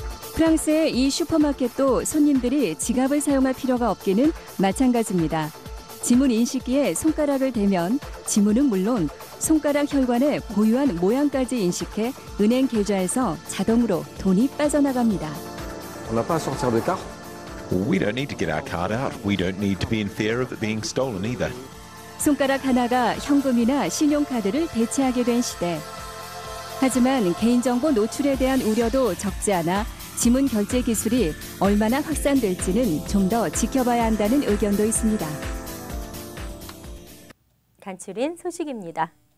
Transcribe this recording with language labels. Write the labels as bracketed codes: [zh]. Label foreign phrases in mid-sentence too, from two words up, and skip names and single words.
[ko] 프랑스의 이 슈퍼마켓도 손님들이 지갑을 사용할 필요가 없기는 마찬가지입니다. 지문 인식기에 손가락을 대면 지문은 물론 손가락 혈관의 고유한 모양까지 인식해 은행 계좌에서 자동으로 돈이 빠져나갑니다. [fr] On n'a pas à sortir de carte? [en] We don't need to get our card out. We don't need to be in fear of it being stolen either. [ko] 손가락 하나가 현금이나 신용카드를 대체하게 된 시대. 하지만 개인정보 노출에 대한 우려도 적지 않아 지문 결제 기술이 얼마나 확산될지는 좀 더 지켜봐야 한다는 의견도 있습니다. 간추린 소식입니다.